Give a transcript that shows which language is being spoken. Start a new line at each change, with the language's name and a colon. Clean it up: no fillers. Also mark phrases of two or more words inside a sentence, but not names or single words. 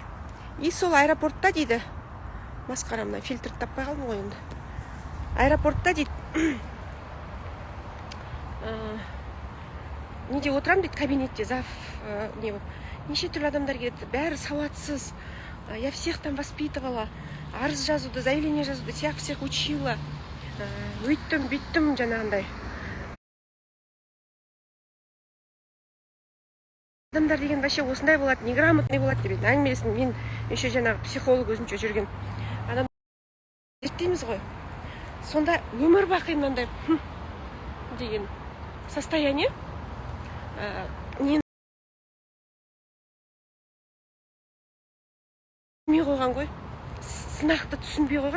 Kazakh: И сол аэропортта дейді, масқара мына фильтрді таппай қалдым ғой енді. Аэропортта дейді, неде отырам дейді, кабинетте не болып. Неше түрлі адамдар келеді, бәрі сауатсыз.
Russian: Я всех там воспитывала,
Kazakh: арыз жазуды, заявление жазуды,
Russian: всех учила.
Kazakh: Өйттім, бүйттім жаңағындай. Адамдар деген вообще осындай болады, неграмотный болады деп әңгімелесін. Мен еще жаңағы психолог өзінше жүрген адам зерттейміз ғой. Сонда өмір бақи мынандай деген состояние не түсінбей қойған ғой, сынақты түсінбей қойған.